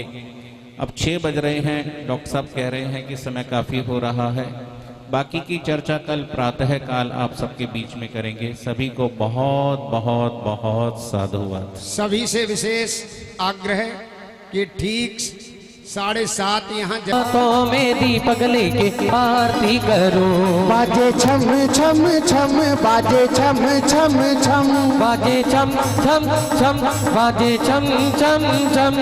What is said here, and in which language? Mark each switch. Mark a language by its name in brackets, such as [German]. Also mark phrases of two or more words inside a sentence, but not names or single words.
[Hindi] अब 6 बज रहे हैं, डॉक्टर साहब कह रहे हैं कि समय काफ़ी हो रहा है। बाकी की चर्चा कल प्रातः काल आप सबके बीच में करेंगे। सभी को बहुत बहुत बहुत साधुवाद। सभी से विशेष आग्रह कि ठीक 7:30 यहाँ तो में दीपक लेके आरती करो। बाजे छम छम छम, बाजे छम छम छम, बाजे छम छम छम, बाजे छम छम छम,